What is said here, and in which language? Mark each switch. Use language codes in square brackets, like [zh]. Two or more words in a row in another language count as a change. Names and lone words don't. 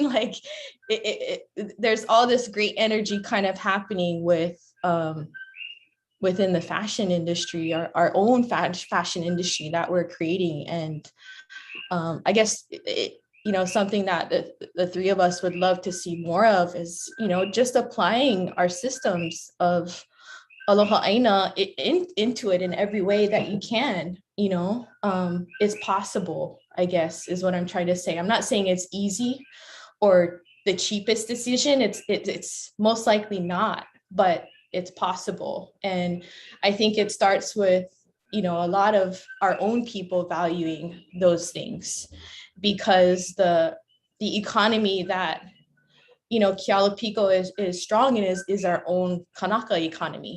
[en] Like there's all this great energy kind of happening with within the fashion industry, our own fashion industry that we're creating. And I guess you know, something that the three of us would love to see more of is, you know, just applying our systems of [haw] aloha ʻāina [en] into it in every way that you can. You know, it's possible, I guess, is what I'm trying to say. I'm not saying it's easy or the cheapest decision. It's most likely not, but it's possible. And I think it starts with, you know, a lot of our own people valuing those things, because the economy that, you know, Kealopiko is strong in is our own kanaka economy.